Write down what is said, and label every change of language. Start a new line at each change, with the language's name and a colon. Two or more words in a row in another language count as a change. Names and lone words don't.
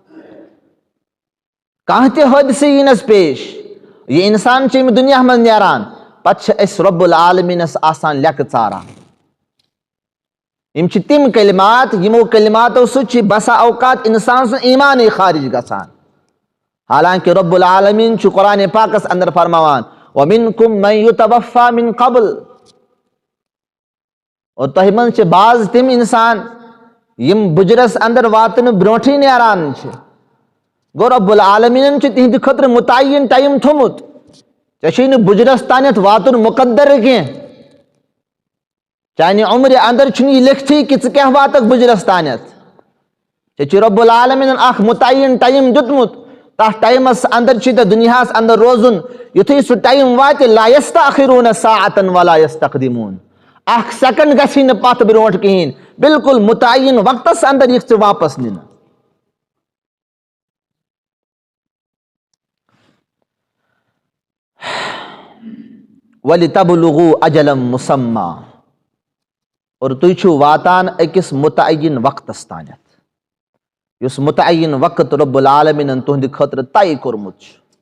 Kashmiri: کانٛہہ تہِ حٲدثہٕ یینس پیش یہ انسان چھ ییٚمہِ دنیا منٛز نیران پتہٕ چھ أسۍ رب العالمیٖنس آسان لیکھٕ ژاران یم چھ تم کلمات یمو کلماتو سۭتۍ چھ بسا اوقات انسان سُنٛد ایمانٕے خارج گژھان حالانکہ رب العالمین چھ قرآن پاکس اندر فرماوان
Arabic: وَمِنْكُمْ مَنْ يُتَوَفَّى مِنْ قَبْلِ
Kashmiri: اور تۄہہِ منٛز چھ بعض تم انسان یم بُجرس اندر واتنہٕ برونٹھٕے نیران چھ گوٚو رب العالمینن چھ تہنٛدِ خٲطرٕ متعین ٹایم تھوٚمُت ژےٚ چھُے نہٕ بُجرس تانیتھ واتُن مقدر کینٛہہ چانہِ عمرِ اندر چھُنہٕ یہ لیکھتھٕے کہ ژٕ کیاہ واتکھ بُجرس تانیتھ ژےٚ چھُے رب العالمینن اکھ متعین ٹایم دیُتمُت تتھ ٹایمس اندر چھ ژےٚ دنیاہس اندر روزُن یُتھُے سُہ ٹایم واتہِ
Arabic: لا یستأخرون ساعة ولا یستقدمون
Kashmiri: اکھ سیکنڈ گژھی نہٕ پتھ برونٹھ کہیٖنۍ بالکل متعین وقتس اندر یِکھ ژٕ واپس نِنہٕ
Arabic: وَلِتَبْلُغُوا أَجَلًا مُسَمًّى
Kashmiri: اور تُہۍ چھِو واتان أکِس متعین وقتس تانیتھ یُس متعین وقت رب العالمینن تُہنٛدِ خٲطرٕ طے کوٚرمُت چھُ